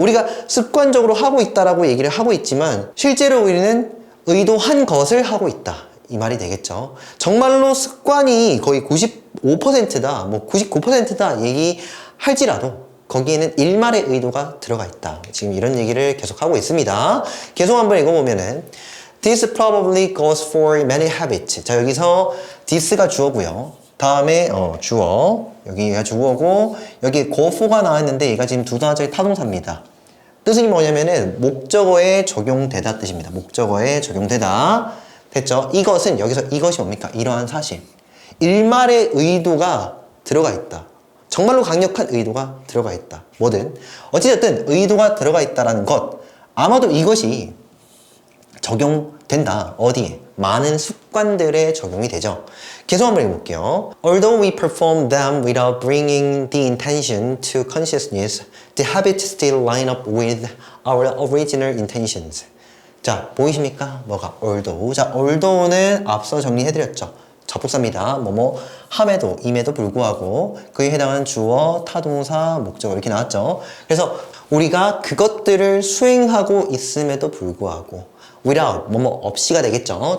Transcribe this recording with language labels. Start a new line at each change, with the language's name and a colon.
Korean: 우리가 습관적으로 하고 있다라고 얘기를 하고 있지만 실제로 우리는 의도한 것을 하고 있다. 이 말이 되겠죠. 정말로 습관이 거의 95%다, 뭐 99%다 얘기할지라도 거기에는 일말의 의도가 들어가 있다. 지금 이런 얘기를 계속 하고 있습니다. 계속 한번 읽어보면은
English: This probably goes for many habits.
Korean: 자, 여기서 this가 주어고요. 다음에 주어, 여기가 주어고 여기 go for가 나왔는데 얘가 지금 두 단어짜리 타동사입니다. 뜻은 뭐냐면은 목적어에 적용되다 뜻입니다. 목적어에 적용되다. 됐죠? 이것은, 여기서 이것이 뭡니까? 이러한 사실. 일말의 의도가 들어가 있다. 정말로 강력한 의도가 들어가 있다. 뭐든. 어찌됐든 의도가 들어가 있다는 것. 아마도 이것이 적용된다. 어디에? 많은 습관들에 적용이 되죠. 계속 한번 읽어볼게요.
English: Although we perform them without bringing the intention to consciousness, the habits still line up with our original intentions.
Korean: 자, 보이십니까? 뭐가? although. 자, although는 앞서 정리해드렸죠. 접속사입니다. 뭐뭐 함에도, 임에도 불구하고 그에 해당하는 주어, 타동사, 목적어 이렇게 나왔죠. 그래서 우리가 그것들을 수행하고 있음에도 불구하고 without, 뭐뭐 없이가 되겠죠.